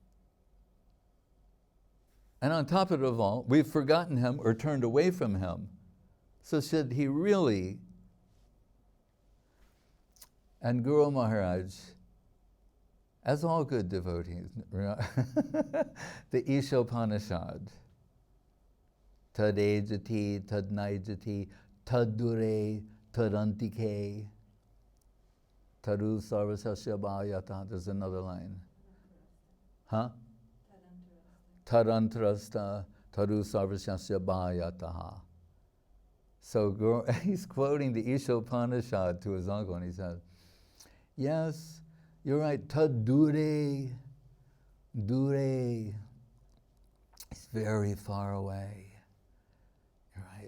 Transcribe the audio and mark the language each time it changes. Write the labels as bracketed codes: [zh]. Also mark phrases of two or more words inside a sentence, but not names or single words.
[en] And on top of it all, we've forgotten him or turned away from him. So should he really? And Guru Maharaj, as all good devotees, the Ishopanishad, [sa] tad ejati, tad naijati, tad dure, tad antike, taru sarvasasya bhayata. [en] There's another line. Huh? [sa] Tarantrasta taru sarvasya bhayataha. [en] So he's quoting the Ishopanishad to his uncle, and he said, yes, you're right, [sa] tad dure, [en] He's very far away. You're right.